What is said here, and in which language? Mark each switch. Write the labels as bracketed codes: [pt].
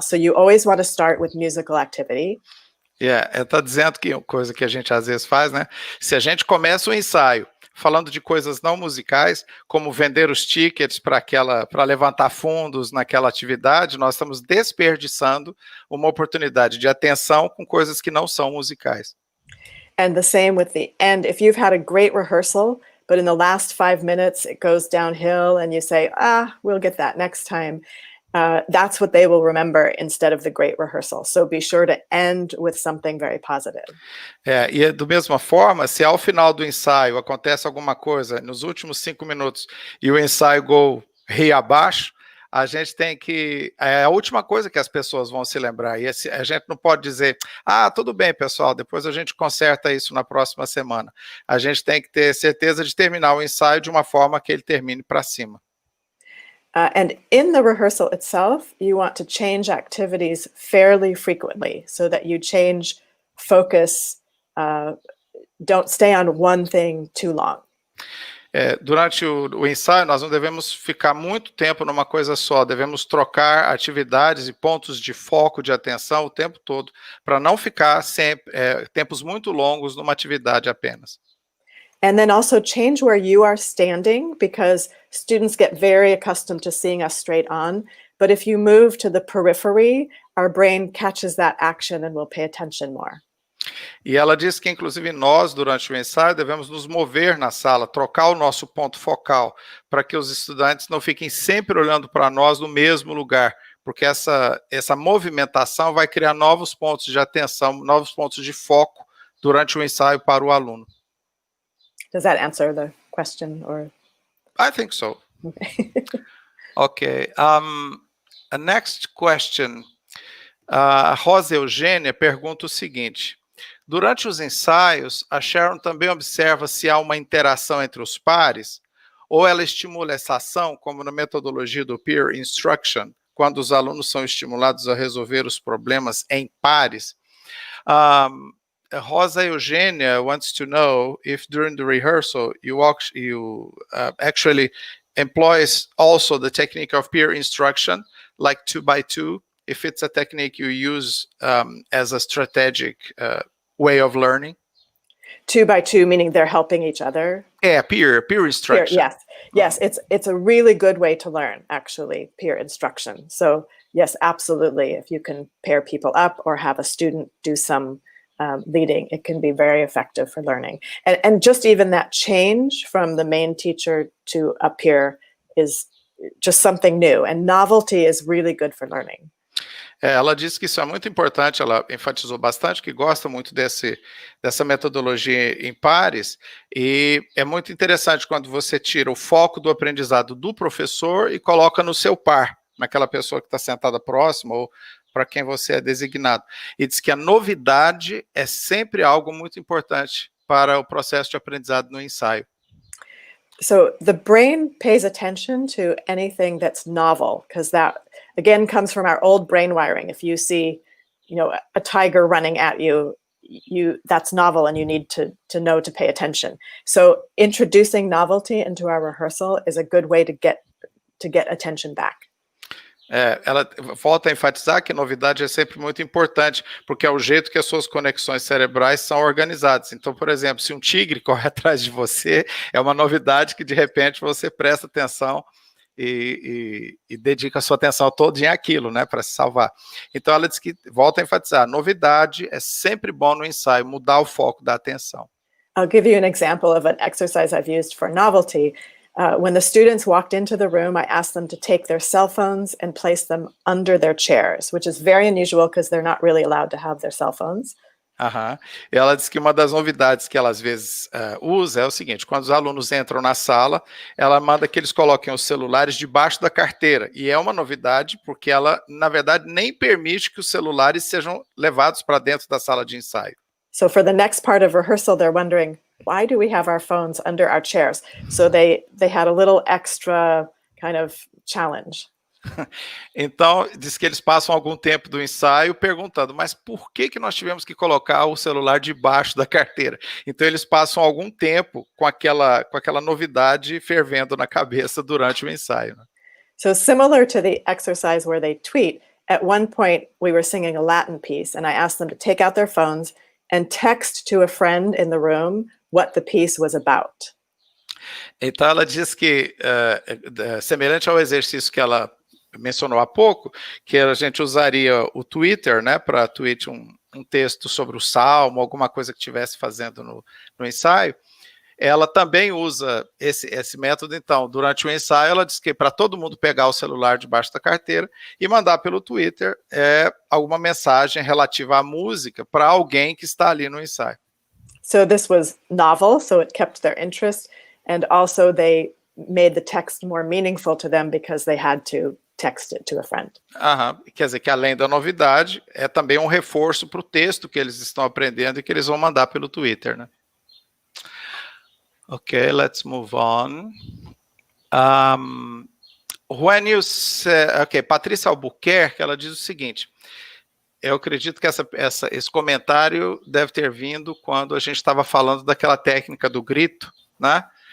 [en] So you always want to start with musical activity. [pt] Ela está dizendo que coisa que a gente às vezes faz, né? Se a gente começa o ensaio falando de coisas não musicais, como vender os tickets para levantar fundos naquela atividade, nós estamos desperdiçando uma oportunidade de atenção com coisas que não são musicais. [en] And the same with the end. If you've had a great rehearsal, but in the last 5 minutes it goes downhill and you say, we'll get that next time. That's what they will remember instead of the great rehearsal. So be sure to end with something very positive. [pt] E da mesma forma, se ao final do ensaio acontece alguma coisa nos últimos 5 minutos e o ensaio go ria abaixo, a gente tem que... É a última coisa que as pessoas vão se lembrar. E a gente não pode dizer, tudo bem, pessoal, depois a gente conserta isso na próxima semana. A gente tem que ter certeza de terminar o ensaio de uma forma que ele termine para cima. [en] And in the rehearsal itself, you want to change activities fairly frequently so that you change focus, don't stay on one thing too long. [pt] Durante o ensaio, nós não devemos ficar muito tempo numa coisa só, devemos trocar atividades e pontos de foco, de atenção o tempo todo, para não ficar sempre tempos muito longos numa atividade apenas. [en] And then also change where you are standing, because students get very accustomed to seeing us straight on. But if you move to the periphery, our brain catches that action and will pay attention more. [pt] E ela diz que, inclusive, nós, durante o ensaio, devemos nos mover na sala, trocar o nosso ponto focal, para que os estudantes não fiquem sempre olhando para nós no mesmo lugar, porque essa movimentação vai criar novos pontos de atenção, novos pontos de foco durante o ensaio para o aluno. [en] Does that answer the question? Or I think so. Okay. A next question. [pt] A Rosa Eugênia pergunta o seguinte: durante os ensaios, a Sharon também observa se há uma interação entre os pares, ou ela estimula essa ação, como na metodologia do peer instruction, quando os alunos são estimulados a resolver os problemas em pares? [en] Rosa Eugênia wants to know if during the rehearsal you actually employs also the technique of peer instruction, like 2x2, if it's a technique you use as a strategic way of learning. 2x2, meaning they're helping each other? Yeah, peer instruction. Yes, it's a really good way to learn, actually, peer instruction. So yes, absolutely. If you can pair people up or have a student do some leading, it can be very effective for learning. And just even that change from the main teacher to a peer is just something new. And novelty is really good for learning. [pt] Ela disse que isso é muito importante, ela enfatizou bastante que gosta muito dessa metodologia em pares, e é muito interessante quando você tira o foco do aprendizado do professor e coloca no seu par, naquela pessoa que está sentada próxima ou para quem você é designado. E diz que a novidade é sempre algo muito importante para o processo de aprendizado no ensaio. [en] So the brain pays attention to anything that's novel, because that, again, comes from our old brain wiring. If you see, a tiger running at you, that's novel and you need to know to pay attention. So introducing novelty into our rehearsal is a good way to get attention back. [pt] Ela volta a enfatizar que novidade é sempre muito importante, porque é o jeito que as suas conexões cerebrais são organizadas. Então, por exemplo, se um tigre corre atrás de você, é uma novidade que, de repente, você presta atenção e dedica a sua atenção todinha àquilo, né, para se salvar. Então, ela diz que, volta a enfatizar, novidade é sempre bom no ensaio, mudar o foco da atenção. [en] I'll give you an example of an exercise I've used for novelty. When the students walked into the room, I asked them to take their cell phones and place them under their chairs, which is very unusual because they're not really allowed to have their cell phones. [pt] E ela diz que uma das novidades que ela às vezes usa é o seguinte: quando os alunos entram na sala, ela manda que eles coloquem os celulares debaixo da carteira, e é uma novidade porque ela, na verdade, nem permite que os celulares sejam levados para dentro da sala de ensaio. [en] So for the next part of rehearsal, they're wondering, why do we have our phones under our chairs? So they had a little extra kind of challenge. [pt] Então, diz que eles passam algum tempo do ensaio perguntando, mas por que nós tivemos que colocar o celular debaixo da carteira? Então, eles passam algum tempo com aquela novidade fervendo na cabeça durante o ensaio. Né? [en] So similar to the exercise where they tweet, at one point we were singing a Latin piece and I asked them to take out their phones and text to a friend in the room what the piece was about. [pt] Então, ela diz que, semelhante ao exercício que ela mencionou há pouco, que a gente usaria o Twitter, né, para tweet um texto sobre o salmo, alguma coisa que estivesse fazendo no ensaio, ela também usa esse método. Então, durante o ensaio, ela diz que para todo mundo pegar o celular debaixo da carteira e mandar pelo Twitter alguma mensagem relativa à música para alguém que está ali no ensaio. [en] So this was novel, so it kept their interest, and also they made the text more meaningful to them because they had to text it to a friend. [pt] Quer dizer que, além da novidade, é também um reforço para o texto que eles estão aprendendo e que eles vão mandar pelo Twitter, né? [en] Okay, let's move on. When you say, [pt] Patrícia Albuquerque, ela diz o seguinte: eu acredito que esse comentário deve ter vindo quando a gente estava falando daquela técnica do grito, né?